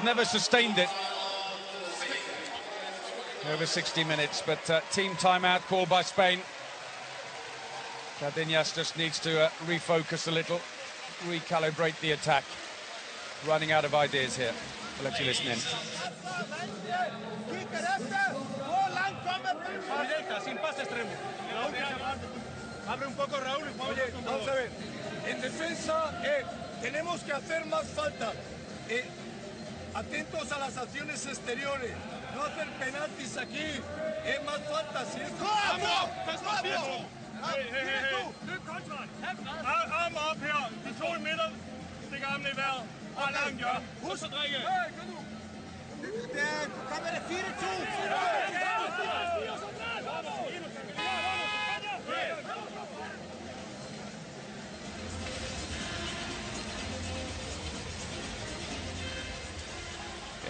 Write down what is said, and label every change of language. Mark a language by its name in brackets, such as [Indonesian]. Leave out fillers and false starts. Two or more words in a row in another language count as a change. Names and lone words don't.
[English] Never sustained it. Over 60 minutes, but team timeout called by Spain. Cardenas just needs to refocus a little. Recalibrate the attack. Running out of ideas here. I'll let you listen in. [Spanish] Abre un poco, Raúl. Oye, vamos a ver. En defensa, tenemos que hacer más falta. Atentos a las acciones exteriores. No hacer penaltis aquí. Es más falta. Si es... ¡Vamos! ¡Vamos! [Danish] Arm op her. De 2 i midten. Stik armene i vejret. Og langt, ja. Husk at drikke. Du kan være 4-2.